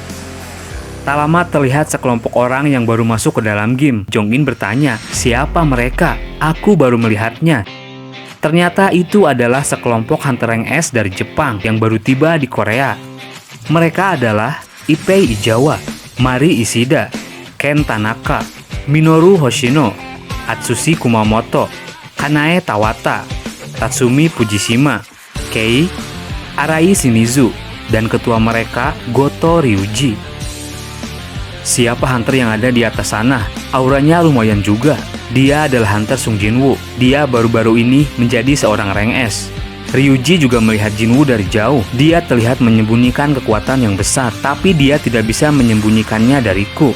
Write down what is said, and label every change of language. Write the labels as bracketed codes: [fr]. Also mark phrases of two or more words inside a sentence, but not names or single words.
[id] Tak lama terlihat sekelompok orang yang baru masuk ke dalam game. Jong-in bertanya, siapa mereka? Aku baru melihatnya. Ternyata itu adalah sekelompok hunter rank S dari Jepang yang baru tiba di Korea. Mereka adalah Ipei Ijawa, Mari Ishida, Ken Tanaka, Minoru Hoshino, Atsushi Kumamoto, Kanae Tawata, Tatsumi Fujishima, Kei, Arai Shimizu, dan ketua mereka Goto Ryuji. Siapa hunter yang ada di atas sana? Auranya lumayan juga. Dia adalah Hunter Sung Jinwoo. Dia baru-baru ini menjadi seorang rank S. Ryuji juga melihat Jinwoo dari jauh. Dia terlihat menyembunyikan kekuatan yang besar, tapi dia tidak bisa menyembunyikannya dariku.